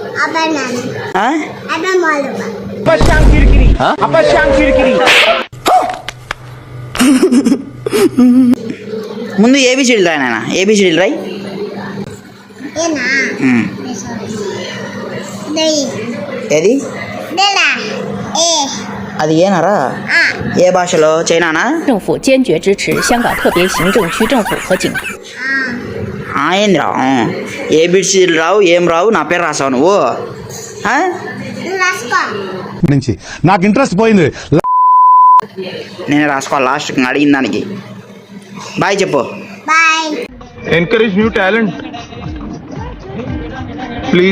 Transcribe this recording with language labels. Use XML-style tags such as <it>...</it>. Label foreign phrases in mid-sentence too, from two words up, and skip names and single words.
<te>ముందు ఏబిసిడీలు రాయి నాయన. ఏబిసిడీలు రాయి. ఏది అది ఏనారా? ఏ భాషలో? చైనానా?</te> <zh>政府坚决支持香港特别行政区政府和警方。</zh> <te>ఏంది రావు? ఏబిసిడీలు రావు, ఏం రావు, నా పేరు రాసావు నువ్వు? నుంచి నాకు ఇంట్రెస్ట్ పోయింది. నేను రాసుకోవాలి లాస్ట్కి అడిగిన దానికి. బాయ్ చెప్పు.</te> <en>Encourage new talent. Please.</en>